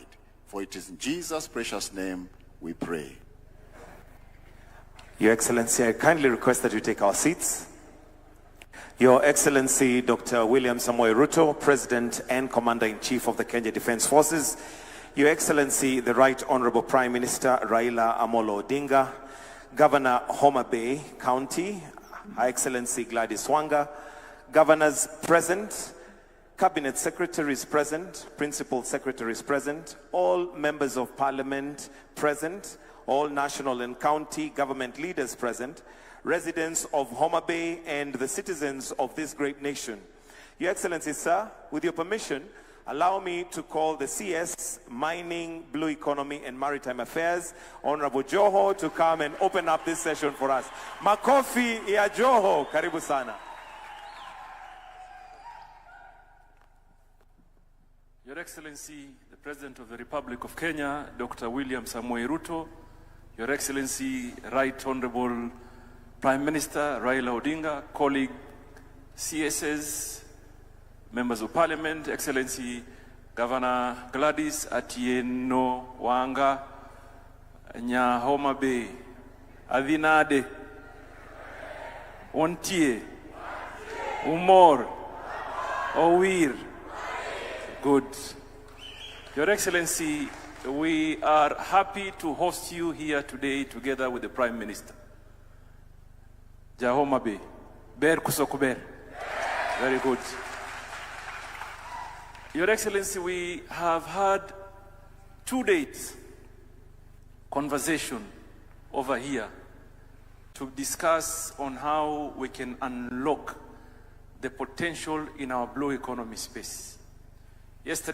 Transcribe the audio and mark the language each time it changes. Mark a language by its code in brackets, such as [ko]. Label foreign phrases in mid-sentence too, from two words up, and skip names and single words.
[en] For it is in Jesus' precious name we pray. Your Excellency, I kindly request that you take our seats. Your Excellency, Dr. William Samoei Ruto, President and Commander-in-Chief of the Kenya Defense Forces. Your Excellency, the Right Honorable Prime Minister Raila Amolo Odinga, Governor Homabay County, Her Excellency Gladys Wanga, Governors present, Cabinet Secretaries present, Principal Secretaries present, all members of Parliament present, all national and county government leaders present, residents of Homabay and the citizens of this great nation. Your Excellency, sir, with your permission, allow me to call the CS, Mining, Blue Economy and Maritime Affairs, Honorable Joho, to come and open up this session for us. [sw] Makofi ya Joho, karibu sana. [en] Your Excellency, the President of the Republic of Kenya, Dr. William Samoei Ruto, Your Excellency, Right Honorable Prime Minister Raila Odinga, colleague CSs, members of Parliament, Excellency Governor Gladys Atieno Wanga, [luo] Nya Homabay, Adinade, Ontie, Umor, Owir. [en] Good. Your Excellency, we are happy to host you here today together with the Prime Minister. [luo] Homabay, Ber Kusokuber. [en] Very good. Your Excellency, we have had 2 days conversation over here to discuss on how we can unlock the potential in our blue economy space.